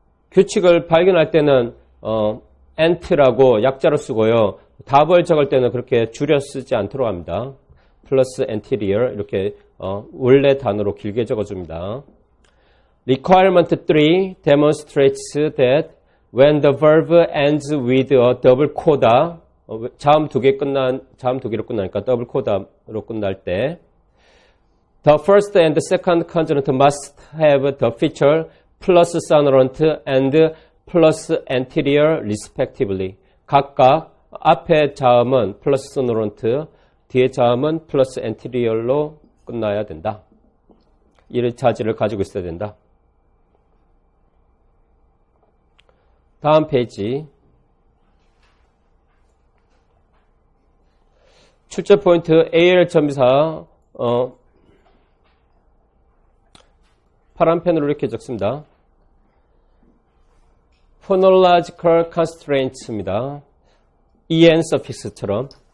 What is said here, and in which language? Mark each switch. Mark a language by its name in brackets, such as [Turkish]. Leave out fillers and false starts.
[Korean] 규칙을 발견할 때는 ant라고 약자로 쓰고요. 답을 적을 때는 그렇게 줄여 쓰지 않도록 합니다. 플러스 anterior 이렇게 원래 단어로 길게 적어줍니다. [English] Requirement 3 demonstrates that when the verb ends with a double coda, [Korean] 자음 두 개로 끝나니까 더블 코다로 끝날 때 [English] the first and the second consonant must have the feature plus sonorant and plus anterior respectively. [Korean] 각각 앞에 자음은 플러스 노런트, 뒤에 자음은 플러스 엔티리얼로 끝나야 된다. 이런 자질을 가지고 있어야 된다. 다음 페이지. 출제 포인트 AL 점사 파란 펜으로 이렇게 적습니다. Phonological constraints입니다. en suffix처럼.